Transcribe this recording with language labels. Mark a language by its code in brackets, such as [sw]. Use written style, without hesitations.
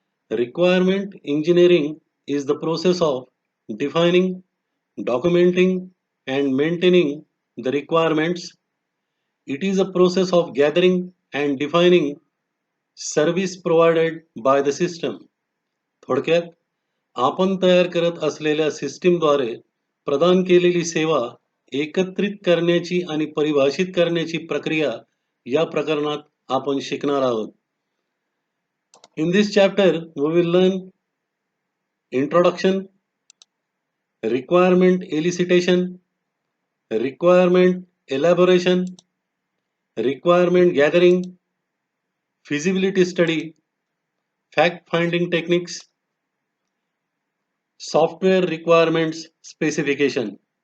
[en] Requirement engineering is the process of defining, documenting, and maintaining the requirements. It is a process of gathering and defining service provided by the system. [mr] थोडक्यात आपण तयार करत असलेल्या सिस्टीमद्वारे प्रदान केलेली सेवा एकत्रित करण्याची आणि परिभाषित करण्याची प्रक्रिया या प्रकरणात आपण शिकणार आहोत. [en] In this chapter, we will learn introduction, requirement elicitation, requirement elaboration, requirement gathering, feasibility study, fact-finding techniques, software requirements specification.